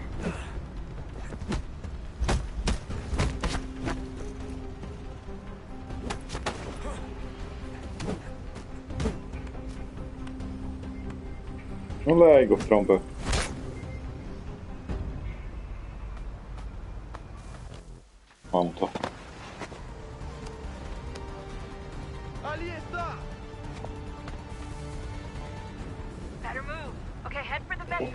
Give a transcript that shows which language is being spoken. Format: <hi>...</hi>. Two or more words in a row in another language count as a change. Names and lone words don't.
<pl>No lej go w trąbę. Mam to.</pl> <pt>Ali está!</pt> <en>Better move. Okay, head for the metro.</en>